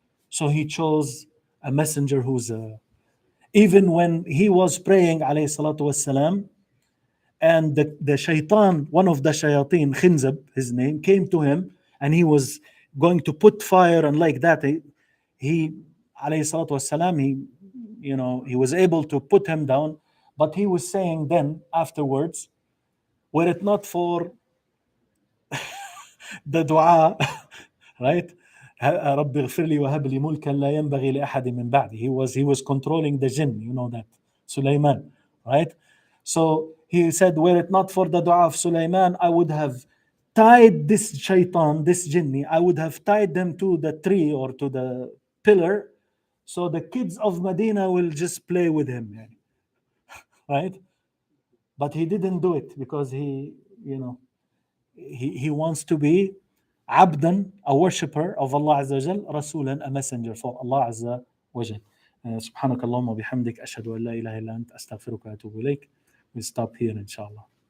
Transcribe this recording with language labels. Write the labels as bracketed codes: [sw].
[en] So he chose a messenger who's even when he was praying alayhi salatu wassalam, and the shaitan, one of the shayateen, Khinzab, his name, came to him, and he was going to put fire, and like that, he alayhi salatu wassalam, he was able to put him down. But he was saying then afterwards, were it not for the dua, right? [ar] رب اغفر لي وهب لي ملكا لا ينبغي لأحد من بعدي. [en] He was controlling the jinn, that Sulaiman, right? So he said, were it not for the dua of Sulaiman, I would have tied this shaitan, this jinni, I would have tied them to the tree or to the pillar, so the kids of Medina will just play with him, right? But he didn't do it because he wants to be عبدا, a worshipper of Allah Azza wa Jal, رسولا, a messenger for Allah Azza wa Jal. [ar] سبحانك اللهم وبحمدك أشهد أن لا إله إلا أنت أستغفرك وأتوب إليك. [en] We'll stop here inshallah.